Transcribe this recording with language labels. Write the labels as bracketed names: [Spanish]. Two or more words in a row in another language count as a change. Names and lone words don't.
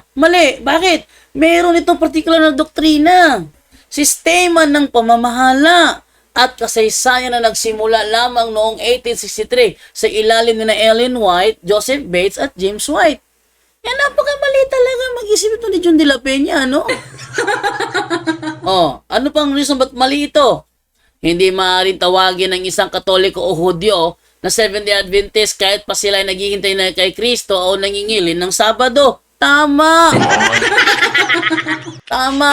[Filipino] Mali. Bakit? Meron itong particular na doktrina, sistema ng pamamahala, at kasaysayan na nagsimula lamang noong 1863 sa ilalim ni na Ellen White, Joseph Bates, at James White. Yan, napakamali talaga mag-isip ito ni John de la Peña, no? Ano pang reason ba't mali ito? Hindi maaaring tawagin ng isang Katoliko o Hudyo na Seventh-day Adventist kahit pa sila ay naghihintay na kay Kristo o nangingilin ng Sabado. Tama! Tama!